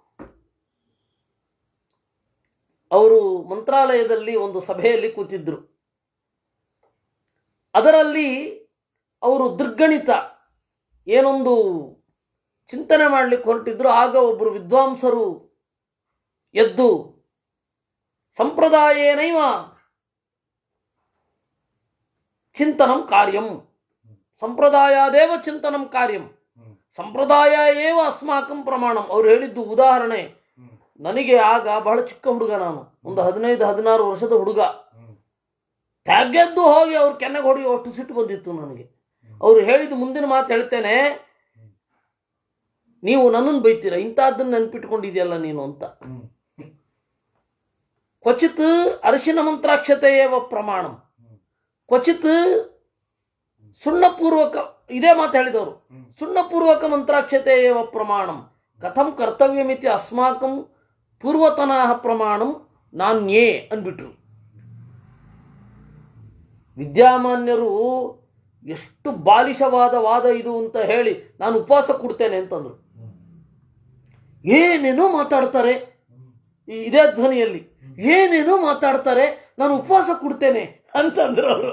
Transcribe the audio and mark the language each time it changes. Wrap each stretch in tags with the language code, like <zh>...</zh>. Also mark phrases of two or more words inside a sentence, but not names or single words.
<kn>ಅವರು ಮಂತ್ರಾಲಯದಲ್ಲಿ ಒಂದು ಸಭೆಯಲ್ಲಿ ಕೂತಿದ್ರು. ಅದರಲ್ಲಿ ಅವರು ದೃಗ್ಗಣಿತ ಏನೊಂದು ಚಿಂತನೆ ಮಾಡಲಿಕ್ಕೆ ಹೊರಟಿದ್ರು. ಆಗ ಒಬ್ಬರು ವಿದ್ವಾಂಸರು ಎದ್ದು</kn> <sa>ಸಂಪ್ರದಾಯೇನೈವ ಚಿಂತನಂ ಕಾರ್ಯಂ, ಸಂಪ್ರದಾಯದೇವ ಚಿಂತನಂ ಕಾರ್ಯಂ, ಸಂಪ್ರದಾಯ ಏವ ಅಸ್ಮಾಕಂ ಪ್ರಮಾಣಂ.</sa> <kn>ಅವ್ರು ಹೇಳಿದ್ದು ಉದಾಹರಣೆ. ನನಗೆ ಆಗ ಬಹಳ ಚಿಕ್ಕ ಹುಡುಗ, ನಾನು ಒಂದು 15-16 ವರ್ಷದ ಹುಡುಗ. ತ್ಯಾಗೆದ್ದು ಹೋಗಿ ಅವ್ರು ಕೆನ್ನೆಗೆ ಹೊಡಿ ಅಷ್ಟು ಸಿಟ್ಟು ಬಂದಿತ್ತು ನನಗೆ. ಅವ್ರು ಹೇಳಿದ್ದು ಮುಂದಿನ ಮಾತು ಹೇಳ್ತೇನೆ, ನೀವು ನನ್ನನ್ನು ಬೈತೀರ, ಇಂಥದ್ದನ್ನು ನೆನ್ಪಿಟ್ಕೊಂಡಿದೆಯಲ್ಲ ನೀನು ಅಂತ.</kn> <sa>ಕ್ವಚಿತ್ ಅರಿಶಿನ ಮಂತ್ರಾಕ್ಷತೆಯೇವ ಪ್ರಮಾಣಂ, ಕ್ವಚಿತ್ ಸುಣ್ಣಪೂರ್ವಕ,</sa> <kn>ಇದೇ ಮಾತು ಹೇಳಿದವರು,</kn> <sa>ಸುಣ್ಣಪೂರ್ವಕ ಮಂತ್ರಾಕ್ಷತೆಯೇವ ಪ್ರಮಾಣಂ ಕಥಂ ಕರ್ತವ್ಯಮಿತಿ ಅಸ್ಮಾಕಂ ಪೂರ್ವತನಃ ಪ್ರಮಾಣಂ ನಾನ್ಯೇ ಅಂದ್ಬಿಟ್ರು.</sa> <kn>ವಿದ್ಯಾಮಾನ್ಯರು ಎಷ್ಟು ಬಾಲಿಶವಾದ ವಾದ ಇದು ಅಂತ ಹೇಳಿ ನಾನು ಉಪವಾಸ ಕೊಡ್ತೇನೆ ಅಂತಂದ್ರು. ಏನೇನೋ ಮಾತಾಡ್ತಾರೆ, ಇದೇ ಧ್ವನಿಯಲ್ಲಿ ಏನೇನೋ ಮಾತಾಡ್ತಾರೆ, ನಾನು ಉಪವಾಸ ಕೊಡ್ತೇನೆ ಅಂತಂದ್ರು ಅವರು.</kn>